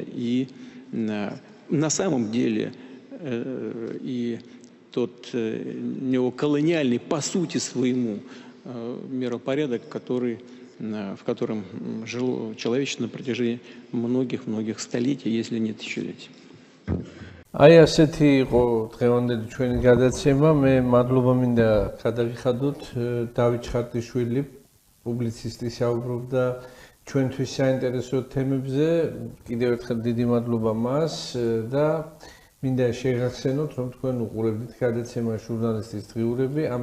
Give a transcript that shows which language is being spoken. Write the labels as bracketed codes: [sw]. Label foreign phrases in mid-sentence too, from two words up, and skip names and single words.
[ru] И на самом деле и тот неоколониальный по сути своему миропорядок, в котором жило человечество на протяжении многих столетий, если не тысячелетий. [ka] აი ასეთი იყო დღევანდელი ჩვენი გადაცემა. მე მადლობა მინდა გადაგიხადოთ დავით ჩხარტიშვილი, პუბლიცისტი, საუბრობდა ჩვენთვის საინტერესო თემებზე. კიდევ ერთხელ დიდი მადლობა მას და მინდა შეგახსენოთ, რომ თქვენ უყურებდით გადაცემა ჟურნალისტის დღიურები.